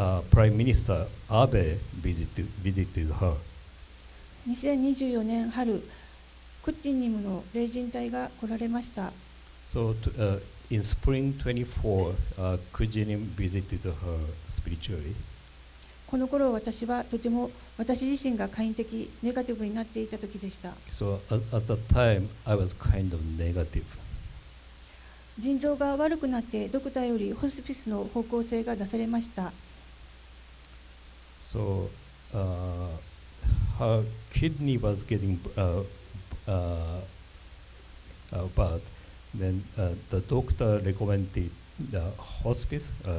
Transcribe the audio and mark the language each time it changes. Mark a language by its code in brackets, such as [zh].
[en] Prime Minister Abe visited her. [ja] 2024年春、クッチンニムの霊人隊が来られました。 [en] So in spring 24, Kujinim visited her spiritually. [ja] この頃私はとても私自身が懐疑的、ネガティブになっていた時でした。 [en] So at that time, I was kind of negative. [ja] 腎臓が悪くなってドクターよりホスピスの方向性が出されました。 [en] So her kidney was getting bad. Then the doctor recommended the hospice.